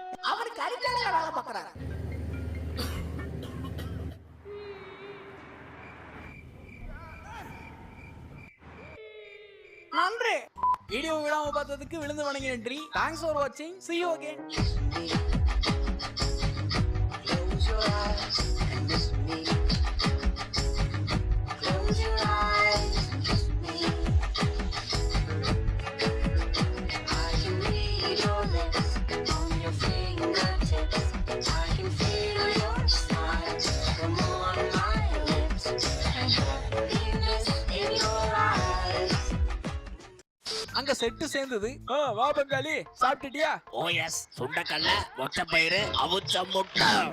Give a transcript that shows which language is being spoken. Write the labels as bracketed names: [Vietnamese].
[Tamil] அவருக்கு அரிக்கடையில வேலை பார்க்கறாரு. நன்றி. வீடியோ விடாம பார்த்ததுக்கு விழுந்து வணங்கி நன்றி. [English] Thanks for வாட்சிங். See you again. Close your eyes and miss me. Close your eyes and kiss me. I can read your lips on your fingertips. I can feel your smile come on my lips and happiness in your eyes. [Tamil] அங்க set சேர்ந்தது. வா பங்காளி, சாப்பிட்டியா? [English] Oh yes. [Tamil] சுண்டக்கல்ல, மொச்சப்பயிறு, அவுச்ச முட்டை.